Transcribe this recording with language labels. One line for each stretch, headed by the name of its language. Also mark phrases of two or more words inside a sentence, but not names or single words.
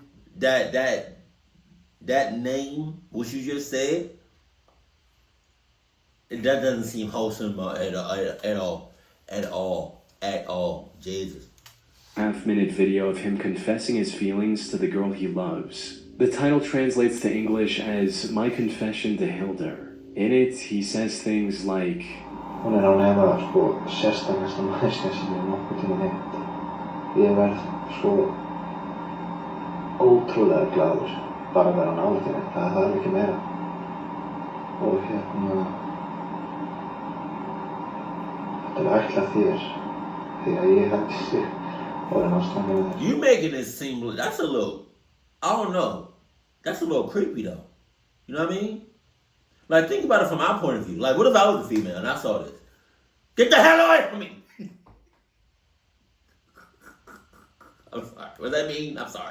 English: That name, what you just said, that doesn't seem wholesome at all. Jesus. half-minute video of him confessing his feelings to the girl he loves. The title translates to English as My Confession to Hildur. In it, he says things like,
Icelandic: Hún án efa sérstakasta manneskja sem ég nokkuð tíma heimt. Ég verð ótrúlega glaður bara að vera nálægt henni. Það þarf ekki meira. Og þetta ætlað þér því að ég held sig orðinn ástfanginn við þér.
English: You making it seem that's a little, I don't know. That's a little creepy though. You know what I mean? Like, think about it from my point of view. Like, what if I was a female and I saw this? Get the hell away from me! I'm sorry. What does that mean? I'm sorry.